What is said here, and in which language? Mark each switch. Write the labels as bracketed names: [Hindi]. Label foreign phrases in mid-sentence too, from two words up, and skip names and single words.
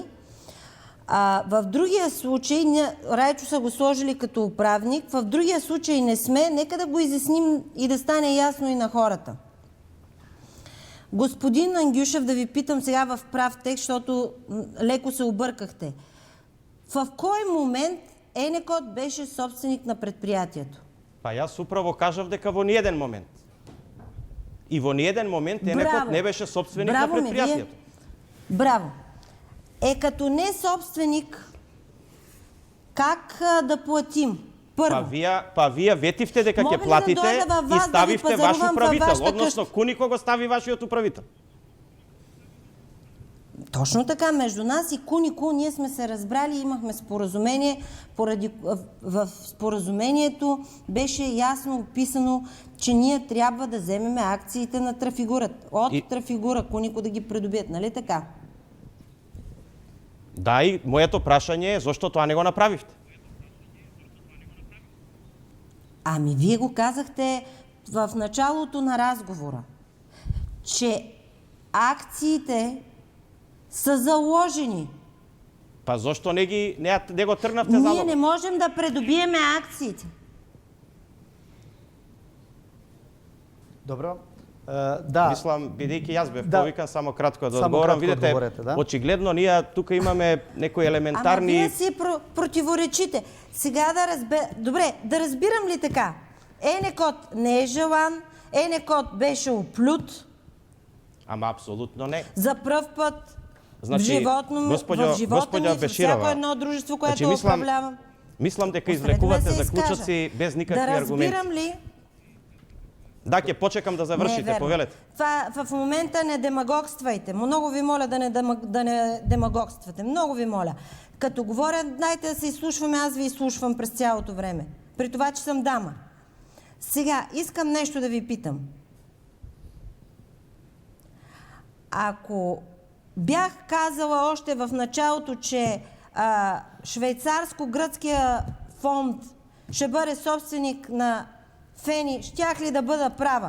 [Bulgarian] В другия случай, Райчо са го сложили като управник, в другия случай не сме. Нека да го изясним и да стане ясно и на хората. Господин Ангюшев, да ви питам сега в прав текст, защото леко се объркахте. В кой момент Енекот беше собственик на предприятието? [Macedonian] Па јас управо кажав дека во ниеден момент. И во ниеден момент Енекот не беше собственик на предприятието. Браво! [Bulgarian] Като не собственик, как да платим? Първо. [Macedonian] Па вие ветивте дека ќе платите и ставивте ваш управител, односно Кунико го стави вашиот управител. [Bulgarian] Точно така, между нас и Кунико ние сме се разбрали, имахме споразумение, в споразумението беше ясно описано, че ние трябва да вземем акциите на Трафигурата. От Трафигура Кунико да ги придобият, нали така? [Macedonian] Да, и моето прашање е зошто тоа не го направивте? [Bulgarian] Ами вие го казахте в началото на разговора, че акциите са заложени. [Macedonian] Па зошто не го тргнавте залог? [Bulgarian] Ние не можем да придобиеме акциите. [Macedonian] Добро. Да. Мислам, бидејќи јас бев повикан, само кратко да Само одговорам. кратко Видете, одговорете, да. очигледно ние тука имаме некои елементарни... [Bulgarian] Ама вие си противоречите. Сега Добре, да разбирам ли така? Енекот не е желан, Енекот беше оплют. [Macedonian] Ама апсолутно не. [Bulgarian] За пръв път [Macedonian] Значи, [Bulgarian] в живота ми, във всяко едно дружество, което управлявам. [Macedonian] Мислам дека извлекувате заклучоци без никакви аргументи. [Bulgarian] Да разбирам ли? [Macedonian] Да, ќе почекам да завршите, повелете. [Bulgarian] Това в момента не демагогствайте. Много ви моля да не демагогствате. Много ви моля. Като говоря, дайте да се изслушваме, аз ви изслушвам през цялото време. При това, че съм дама. Сега, искам нещо да ви питам. Ако бях казала още в началото, че швейцарско-гръцкия фонд ще бъде собственик на Фени, щях ли да бъда права?